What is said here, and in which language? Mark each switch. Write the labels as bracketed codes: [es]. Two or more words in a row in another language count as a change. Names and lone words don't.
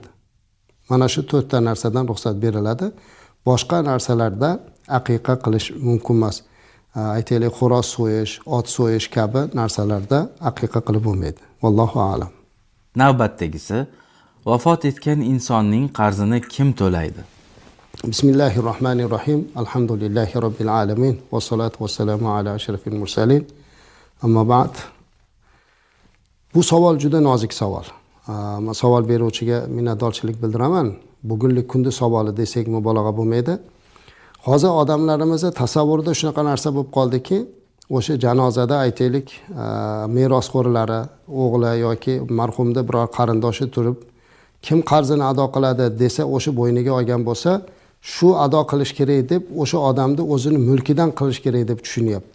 [uz] Mana shu 4 ta narsadan ruxsat beriladi. Boshqa narsalarda aqiqa qilish mumkin emas. Aytaylik, xo'roz so'yish, ot so'yish kabi narsalarda aqiqa qilib bo'lmaydi. [ar] والله أعلم. [uz] Navbatdagisi, vafot etgan insonning qarzini kim to'laydi? [ar] بسم الله الرحمن الرحيم. الحمد لله رب العالمين. والصلاة والسلام على أشرف المرسلين. أما بعد. [uz] Bu savol juda nozik savol. Savol beruvchiga minnatdorchilik bildiraman. Bugunlik kunda savoli desak mubolag'a bo'lmaydi. Hozir odamlarimizning tasavvurida shunaqa narsa bo'lib qoldiki, o'sha janozada aytaylik, merosxo'rlari, o'g'li yoki marhumda biror qarindoshi turib, kim qarzini ado qiladi desa, o'sha bo'yniga olgan bo'lsa, shu ado qilish kerak deb, o'sha odamni o'zini mulkidan qilish kerak deb tushunyapti.